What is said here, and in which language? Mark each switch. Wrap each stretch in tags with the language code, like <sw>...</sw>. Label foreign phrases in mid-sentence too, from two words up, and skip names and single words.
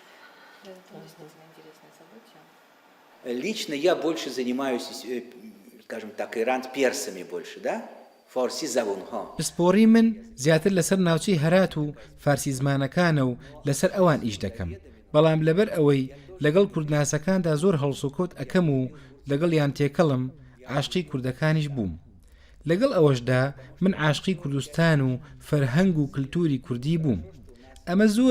<ru>Это действительно интересное событие. Лично я больше занимаюсь, скажем так, иран-персами больше, да?</ru> <fa>فارسی زبونها</fa> <ckb>پسپۆڕی من زیاتر لەسەر ناوچەی هەرات و فارسی زمانەکانە و لەسەر ئەوان ئیش دەکەم بەڵام لەبەر ئەوەی لەگەڵ کوردناسەکاندا زۆر هەڵسوکۆت ئەەکەم و لەگەڵ یان تێکەڵم عاشقی کوردەکانیش بووم لەگەڵ ئەوەشدا من عاشقی کوردستان و فەرهەنگ و کللتوری کوردی بووم ئەمە زۆر</ckb>